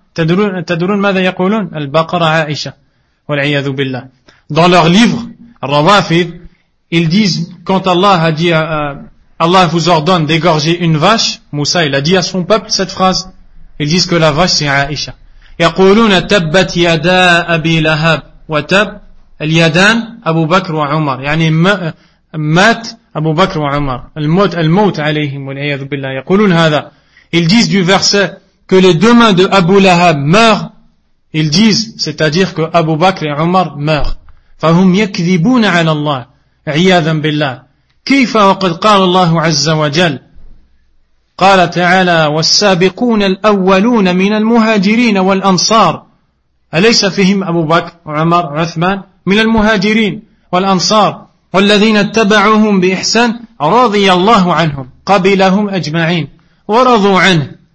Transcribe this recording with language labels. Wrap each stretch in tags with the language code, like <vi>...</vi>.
<ar>Tadurun mada yaqulun? Al-baqara Aisha. Wa li'iyadhu billah.</ar> <fr>Dans leur livre, al-rawafid, ils disent, quand Allah a dit Allah vous ordonne d'égorger une vache. Moussa, il a dit à son peuple cette phrase. Ils disent que la vache, c'est Aïcha.</fr> <ar>يَقُولُونَ تَبَّتْ يَدَا أَبِي لَهَبْ وَتَبْ الْيَدَانْ أَبُو بَكْرُ وَعُمَرْ يعني مات أبو بكر وعمر الموت الموت عليهم والعياذ بالله يقولون هذا.</ar> <fr>Ils disent du verset que les deux mains de Abu Lahab meurent. Ils disent, c'est-à-dire que Abu Bakr et Omar meurent.</fr> <ar>فَهُمْ يَكْذِبُونَ عَلَى اللَّهِ عِيَاذًا بِاللَّهِ كيف وقد قال الله عز وجل قال تعالى والسابقون الأولون من المهاجرين والأنصار أليس فيهم أبو بكر عمر عثمان من المهاجرين والأنصار والذين اتبعوهم بإحسان رضي الله عنهم قبلهم أجمعين ورضوا عنه</ar>